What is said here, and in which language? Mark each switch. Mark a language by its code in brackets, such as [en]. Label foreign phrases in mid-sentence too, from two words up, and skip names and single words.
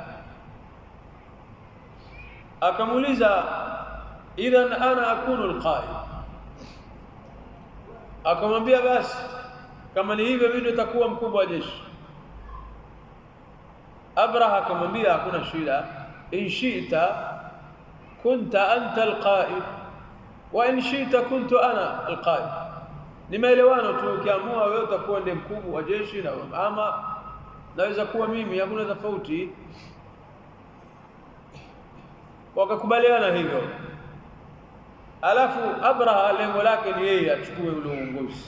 [ar] Akamuuliza, إذن أنا أكون القائد. [sw] Akamwambia, basi kama ni hivyo mimi nitakuwa mkubwa wa jeshi. Abraha akamwambia, hakuna shida, [ar] إن شئت كنت أنت القائد وإن شئت كنت أنا القائد. [sw] Ni maelewano tu, ukiamua wewe utakuwa ndiye mkubwa wa jeshi na ama naweza kuwa mimi, hakuna tofauti. Wakakubaliana hivyo. Alafu Abraha lengo lake ni yeye achukue ule uongozi.